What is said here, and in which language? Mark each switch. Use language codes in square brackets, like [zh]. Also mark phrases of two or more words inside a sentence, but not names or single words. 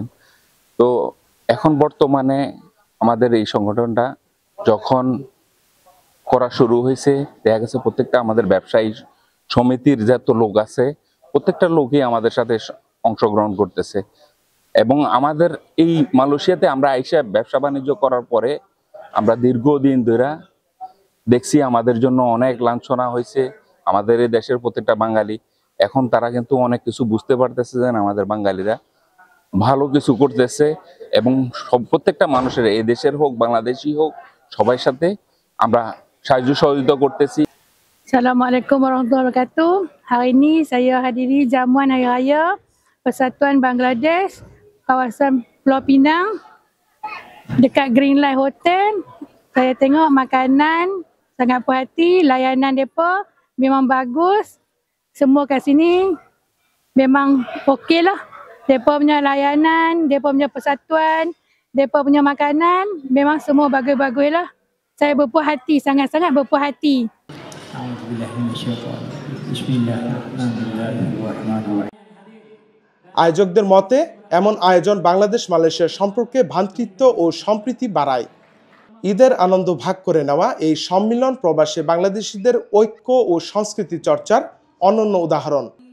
[bn] তো এখন বর্তমানে আমাদের এই সংগঠনটা যখন করা শুরু হয়েছে, দেখা গেছে প্রত্যেকটা আমাদের ব্যবসায়ী সমিতির যত লোক আছে প্রত্যেকটা লোকই আমাদের সাথে অংশগ্রহণ করতেছে এবং আমাদের এই মালয়েশিয়াতে আমরা আইসা ব্যবসা বাণিজ্য করার পরে আমরা দীর্ঘদিন ধরে দেখছি আমাদের জন্য অনেক লাঞ্ছনা হয়েছে। আমাদের এই দেশের প্রত্যেকটা বাঙালি এখন তারা কিন্তু অনেক কিছু বুঝতে পারতেছে যে আমাদের বাঙালিরা ভালো কিছু করতেছে এবং প্রত্যেকটা মানুষের, এই দেশের হোক বাংলাদেশি হোক, সবার সাথে আমরা সাহায্য সহযোগিতা করতেছি। [ar] السلام عليكم ورحمة الله وبركاته. [ms] Hari ini saya hadiri jamuan Hari Raya Persatuan Bangladesh kawasan Pulau Pinang dekat Greenlight Hotel. Saya tengok makanan sangat puas hati, layanan mereka memang bagus. Semua kat sini memang okey lah. Mereka punya layanan, mereka punya persatuan, mereka punya makanan memang semua bagus-bagus lah. Saya berpuas hati, sangat-sangat berpuas hati. [bn] আয়োজকদের মতে এমন আয়োজন বাংলাদেশ মালয়েশিয়ার সম্পর্কে ভ্রাতৃত্ব ও সম্প্রীতি বাড়ায়। ঈদের আনন্দ ভাগ করে নেওয়া এই সম্মিলন প্রবাসী বাংলাদেশিদের ঐক্য ও সংস্কৃতি চর্চার অনন্য উদাহরণ।